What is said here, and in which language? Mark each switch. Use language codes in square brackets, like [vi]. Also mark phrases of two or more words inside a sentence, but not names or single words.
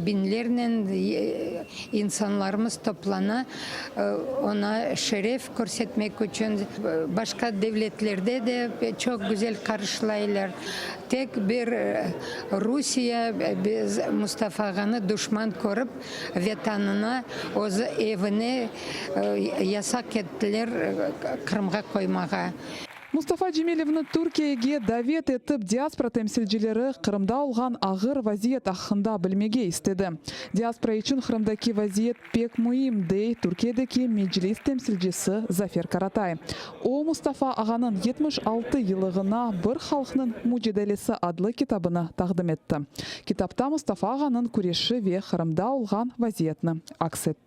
[crh] Binlerle insanlarımız toplana ona şeref göstermek için başka devletlerde de çok güzel karşılayırlar. Tek bir Rusya biz Mustafa Ağa'nı düşman korup vatanına, o evine yasak ettiler Kırım'a koymağa. Mustafa Джемилевні Türkiye'ye davet etip diaspora temsilcileri Kırım'da olğan ağır vaziyet hakkında bilmege istedi. Diaspora için Kırım'daki vaziyet pek mühim dey Türkiye'deki meclis temsilcisi Zafer Karatay. O Mustafa Ağa'nın 76 yılına bir halkının mücadelesi adlı kitabını takdim etti. Kitapta Mustafa Ağa'nın kureşi ve Kırım'da olğan vaziyetini aksetti.